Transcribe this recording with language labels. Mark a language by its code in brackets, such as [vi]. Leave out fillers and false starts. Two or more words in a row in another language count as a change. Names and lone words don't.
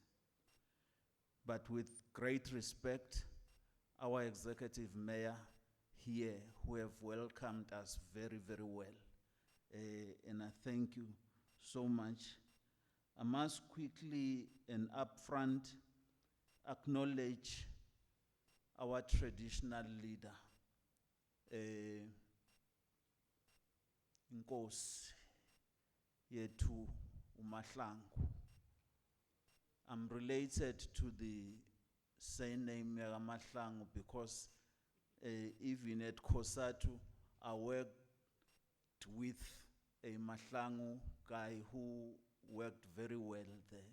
[en] But with great respect, our executive mayor here, who have welcomed us very, very well. And I thank you so much. I must quickly and upfront acknowledge our traditional leader, [zu] Inkosi yethu uMahlangu. [en] I'm related to the surname Mahlangu because even at COSATU, I worked with a Mahlangu guy who worked very well there.